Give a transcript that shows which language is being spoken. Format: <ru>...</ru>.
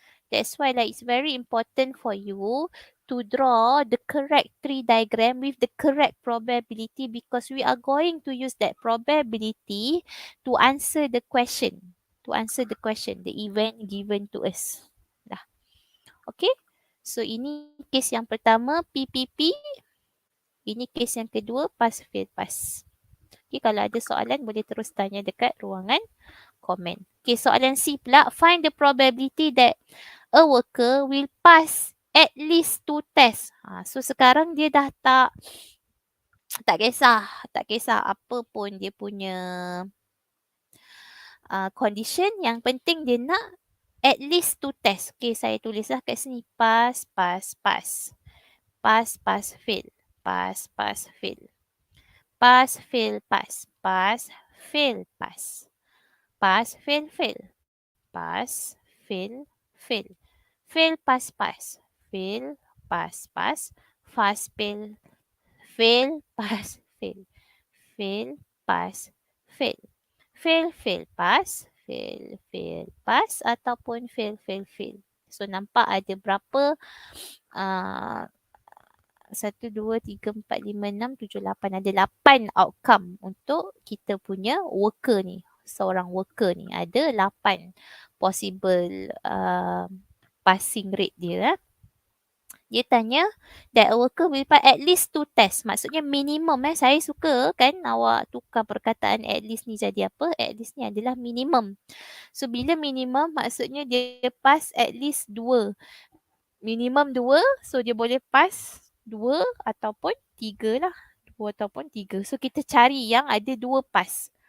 <en>That's why like it's very important for you to draw the correct tree diagram with the correct probability because we are going to use that probability to answer the question. To answer the question, the event given to us.</en> <ms>Dah. Okay. So ini case yang pertama PPP. Ini case yang kedua pass fail pass. Okay, kalau ada soalan boleh terus tanya dekat ruangan komen. Okay, soalan C pula.</ms> <en>Find the probability that a worker will pass at least 2 tests.</en> <ms>So sekarang dia dah tak kisah. Tak kisah apa pun dia punya condition. Yang penting dia nak at least 2 tests.</ms> <en>Okay,</en> <ms>saya tulislah kat sini.</ms> <en>Pass, pass, pass. Pass, pass, fail. Pass, pass, fail. Pass, fail, pass. Pass, fail, pass. Pass, fail, fail. Pass, fail, fail. Fail, pass, pass. Fail, pass, pass. Fast, fail. Fail, pass, fail. Fail, pass, fail. Fail, fail, pass. Fail, fail, pass. Ataupun fail, fail, fail.</en> <ms>So nampak ada berapa 1, 2, 3, 4, 5, 6, 7, 8. Ada 8 outcome untuk kita punya worker ni. Seorang worker ni. Ada 8 possible passing rate dia. Dia tanya</ms> <en>that a worker will pass at least 2 tests.</en> <ms>Maksudnya minimum. Saya suka kan awak tukar perkataan at least ni jadi apa? At least ni adalah minimum. So bila minimum maksudnya dia pass at least 2. Minimum 2. So dia boleh pass 2 ataupun 3 lah. 2 ataupun 3. So kita cari yang ada 2 pass.</ms>